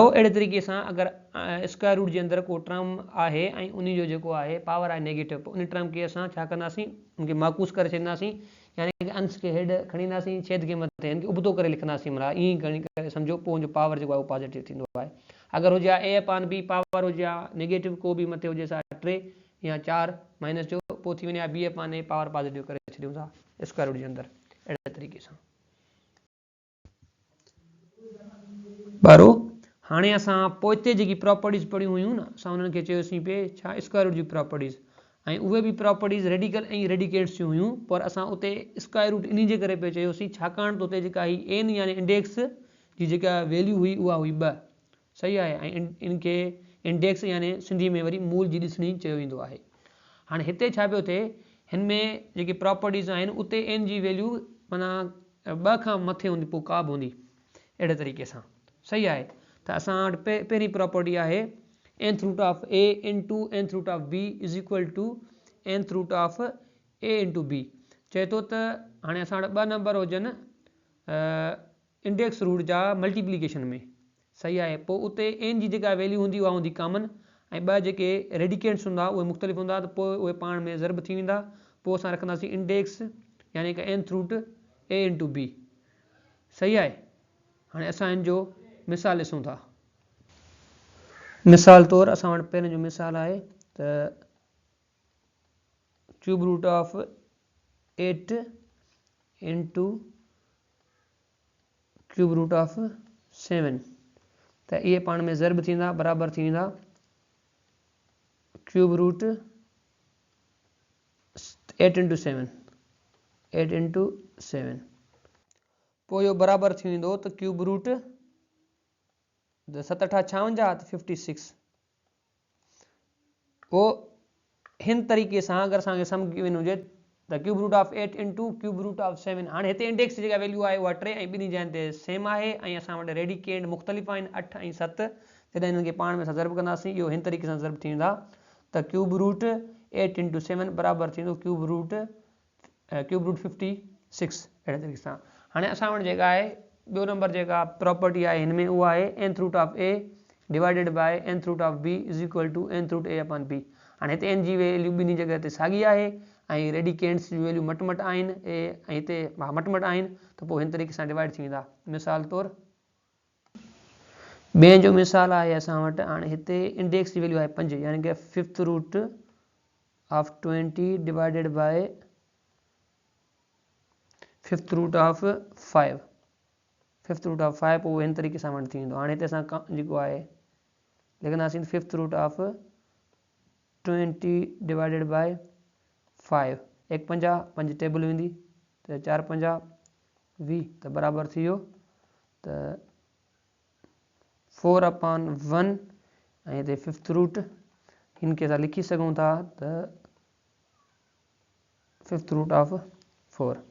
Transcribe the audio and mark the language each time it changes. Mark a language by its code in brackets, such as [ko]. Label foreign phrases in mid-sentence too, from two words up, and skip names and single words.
[sd] अहिड़े तरीक़े सां अगरि [en] square root [sd] जे अंदरि को टर्म आहे ऐं उन जो जेको आहे पावर आहे नेगेटिव, उन टर्म खे असां छा कंदासीं उनखे माकूस करे छॾींदासीं, यानी कि अंश खे हेड खणी ईंदासीं, छेद खे मथे इनखे उबतो करे लिखंदासीं, माना ईअं ई खणी करे सम्झो, पोइ उनजो पावर जेको आहे उहो पॉज़िटिव थींदो आहे। अगरि हुजे [en] a upon b power [sd] हुजे नेगेटिव को बि मथे हुजे 3 या 4 माइनस जो, पोइ थी वञे [en] b upon a power positive [sd] करे छॾियूं था [en] square root [sd] जे अंदरि अहिड़े तरीक़े सां। 12 हाणे असां पोइ हिते जेकी प्रॉपर्टीज़ पढ़ियूं हुयूं न असां उन्हनि खे चयोसीं पिए छा [en] square root [sd] जी प्रॉपर्टीज़, ऐं उहे बि [en] properties radical [sd] ऐं रेडिकेट्स जूं हुयूं, पर असां उते [en] square root [sd] इन जे करे पिए चयोसीं छाकाणि त उते जेका ही एन यानी इंडेक्स जी जेका वैल्यू हुई उहा हुई 2, सही आहे, ऐं इनखे इंडेक्स यानी सिंधी में वरी मूल जी ॾिसणी चयो वेंदो आहे। हाणे हिते छा पियो थिए, हिन में जेकी प्रॉपर्टीज़ आहिनि उते एन जी वैल्यू माना 2 खां मथे हूंदी, पोइ का बि हूंदी अहिड़े तरीक़े सां, सही आहे। त असां वटि पहिरीं प्रॉपर्टी आहे [en] nth root of a into nth root of b is equal to nth root of a into b. [sd] चए थो त हाणे असां वटि 2 नंबर हुजनि [en] index root [sd] जा मल्टीप्लिकेशन में, सही आहे, पोइ उते n जी जेका वैल्यू हूंदी उहा हूंदी कॉमन, ऐं 2 जेके रेडिकेट्स हूंदा उहे मुख़्तलिफ़ हूंदा, त पोइ उहे पाण में ज़र्ब थी वेंदा, पोइ असां रखंदासीं इंडेक्स यानी कि [en] nth root a into b, [sd] सही आहे। हाणे असां हिन जो मिसाल ॾिसूं था। मिसाल तौरु असां वटि पहिरियों जो मिसाल आहे त [en] cube root of 8 into cube root of 7, [sd] त इहे पाण में ज़र्ब थींदा, बराबरि थी वेंदा [en] cube root 8 into 7, [sd] पोइ इहो बराबरि थी वेंदो त [en] cube root [sd] 7 अठा 56 त 56। पोइ हिन तरीक़े सां अगरि असांखे सम्झ में हुजे त [en] cube root of 8 into cube root of 7, [sd] हाणे हिते इंडेक्स जेका वैल्यू आहे उहा 3 ऐं ॿिन्ही जॻहियुनि ते सेम आहे, ऐं असां वटि रेडिकेट मुख़्तलिफ़ आहिनि 8 ऐं 7, जॾहिं हिननि खे पाण में असां ज़र्ब कंदासीं इहो हिन तरीक़े सां ज़र्ब थी वेंदा त [en] cube root 8 into 7 [sd] बराबरि थींदो [en] cube root 56 [sd] अहिड़े तरीक़े सां। हाणे असां वटि जेका आहे ॿियो नंबर जेका प्रॉपर्टी आहे हिन में उहा आहे [en] nth root of a divided by nth root of b is equal to nth root a upon b. [sd] हाणे हिते n जी वैल्यू ॿिन्ही जॻह ते साॻी आहे ऐं रेडिकेंट्स जी वैल्यू मटमट आहिनि, ऐं हिते मटमट आहिनि, त पोइ हिन तरीक़े सां डिवाइड थी वेंदा। मिसाल तौरु ॿिए जो मिसाल आहे असां वटि, हाणे हिते इंडेक्स जी वैल्यू आहे 5 यानी कि [en] 5th root of 20 divided by 5th root of 5, 5th root of 5, [sd] 5th रूट ऑफ 5, पोइ हिन तरीक़े सां वंड थी वेंदो। हाणे हिते असां जेको आहे लिखंदासीं [en] 5th root of 20 divided by 5, [sd] 1 50 5 टेबल वेंदी त 4 50 20, त बराबरि थी वियो त 4/1 ऐं हिते [en] 5th root, [sd] हिन खे असां लिखी सघूं था त [en] fifth root of 4